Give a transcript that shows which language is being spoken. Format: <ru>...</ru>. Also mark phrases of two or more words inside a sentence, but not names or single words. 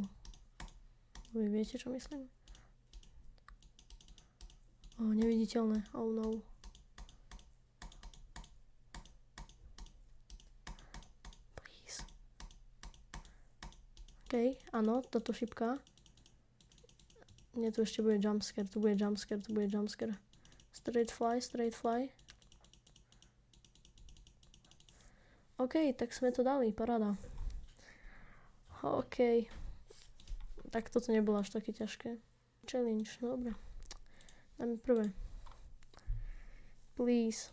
<sk>Vy viete, čo myslím? Neviditeľné.</sk> <en>Oh no.</en> <sk>OK, áno, táto šipka. Nie, tu ešte bude jumpscare, tu bude jumpscare, tu bude jumpscare.</sk> <en>Straight fly, straight fly.</en> <sk>OK, tak sme to dali, paráda. OK. Tak toto nebolo až také ťažké. Challenge, no dobre. Dáme prvé. Please.</sk>